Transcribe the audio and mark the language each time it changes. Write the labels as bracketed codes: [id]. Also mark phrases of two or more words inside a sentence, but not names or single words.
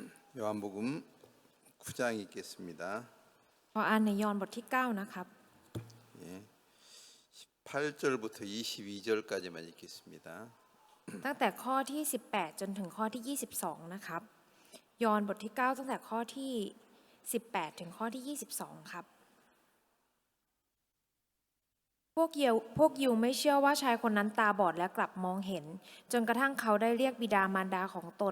[ko] 요한복음 9장 읽겠습니다. [th] ขออ่านในยอห์นบทที่9นะครับ [ko] 8절부터 22절까지만 읽겠습니다. [th] ตั้งแต่ข้อที่18จนถึงข้อที่22นะครับยอห์นบทที่9ตั้งแต่ข้อที่18ถึงข้อที่22ครับพวกยิวไม่เชื่อว่าชายคนนั้นตาบอดและกลับมองเห็นจนกระทั่งเขาได้เรียกบิดามารดาของตน